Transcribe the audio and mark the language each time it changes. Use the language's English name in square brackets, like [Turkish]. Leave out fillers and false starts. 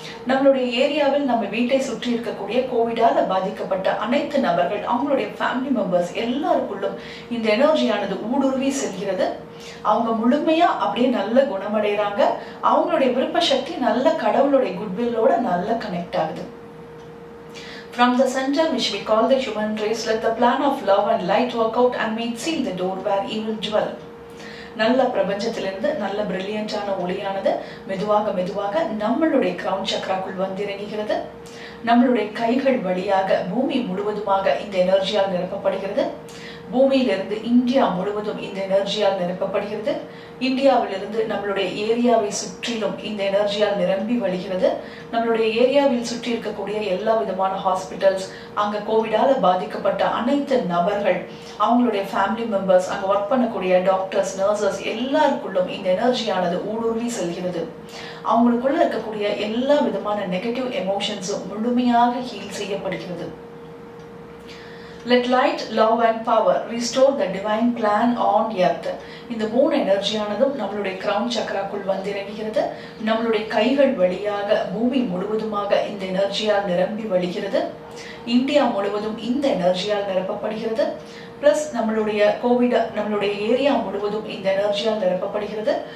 [Tamil] நம்மளுடைய ஏரியாவில் நம்ம வீட்டை சுற்றி இருக்கக்கூடிய கோவிடால பாதிக்கப்பட்ட அனைத்து நபர்கள், அவங்களுடைய ஃபேமிலி மெம்பர்ஸ் எல்லாருக்குள்ளும் இந்த எனர்ஜியானது ஊடுருவி செல்கிறது. அவங்க முழுமையா அப்படியே நல்ல குணமடைறாங்க. அவங்களுடைய விருப்ப சக்தி நல்ல கடவுளுடைய குட்வில்லோட நல்ல கனெக்ட் ஆகுது. [English] From the center which we call the human race, let the plan of love and light work out and may seal the door where evil dwell. [Tamil] நல்ல பிரபஞ்சத்திலிருந்து நல்ல பிரில்லியண்டான ஒளியானது மெதுவாக மெதுவாக நம்மளுடைய கிரவுன் சக்கராக்குள் வந்து இறங்குகிறது. நம்மளுடைய கைகள் வழியாக பூமி முழுவதுமாக இந்த எனர்ஜியால் நிரப்பப்படுகிறது. பூமியிலிருந்து இந்தியா முழுவதும் இந்த எனர்ஜியால் நிரப்பப்படுகிறது. இந்தியாவிலிருந்து நம்மளுடைய ஏரியாவை சுற்றிலும் இந்த எனர்ஜியால் நிரம்பி வழிகிறது. நம்மளுடைய ஏரியாவில் சுற்றி இருக்கக்கூடிய எல்லா விதமான ஹாஸ்பிட்டல்ஸ், அங்க கோவிடால பாதிக்கப்பட்ட அனைத்து நபர்கள், அவங்களுடைய ஃபேமிலி மெம்பர்ஸ், அங்க ஒர்க் பண்ணக்கூடிய டாக்டர்ஸ், நர்சஸ் எல்லாருக்குள்ளும் இந்த எனர்ஜியானது ஊடுருவி செல்கிறது. அவங்களுக்குள்ள இருக்கக்கூடிய எல்லா விதமான நெகட்டிவ் எமோஷன்ஸும் முழுமையாக ஹீல் செய்யப்படுகிறது. [English] Let light, love and power restore the divine plan on earth. [Tamil] இந்த மூணு எனர்ஜியானதும் நம்மளுடைய கிரவுன் சக்கராக்குள் வந்து இறங்குகிறது. நம்மளுடைய கைகள் வழியாக பூமி முழுவதுமாக இந்த எனர்ஜியால் நிரம்பி வழிகிறது. இந்தியா முழுவதும் இந்த எனர்ஜியால் நிரப்பப்படுகிறது. பிளஸ் நம்மளுடைய ஏரியா முழுவதும் இந்த எனர்ஜியால் நிரப்பப்படுகிறது.